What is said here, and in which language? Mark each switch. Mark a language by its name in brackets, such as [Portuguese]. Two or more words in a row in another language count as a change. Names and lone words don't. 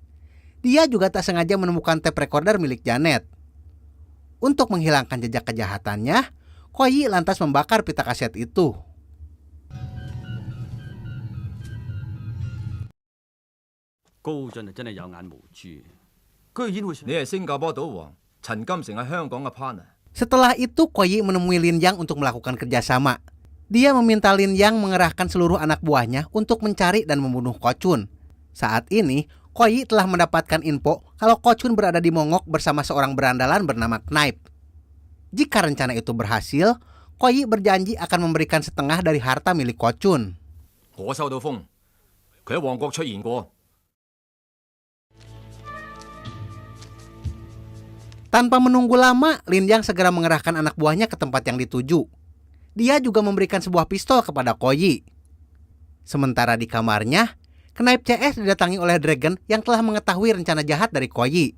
[Indonesian] Dia juga tak sengaja menemukan [English] tape recorder [Indonesian] milik Janet. Untuk menghilangkan jejak kejahatannya, Ko Yi lantas membakar pita kaset itu. [Cantonese] Ni 係新加坡賭王陳金城喺香港嘅 partner。 [Indonesian] Setelah itu Ko Yi menemui Lin Yang untuk melakukan kerjasama. Dia meminta Lin Yang mengerahkan seluruh anak buahnya untuk mencari dan membunuh Ko Chun. Saat ini, Ko Yi telah mendapatkan info kalau Ko Chun berada di Mongok bersama seorang berandalan bernama Knife. Jika rencana itu berhasil, Ko Yi berjanji akan memberikan setengah dari harta milik Ko Chun. [Cantonese] 我收到風，佢喺旺角出現過。 [Indonesian] Tanpa menunggu lama, Lin Yang segera mengerahkan anak buahnya ke tempat yang dituju. Dia juga memberikan sebuah pistol kepada Ko Yi. Sementara di kamarnya, Knife CS didatangi oleh Dragon yang telah mengetahui rencana jahat dari Ko Yi.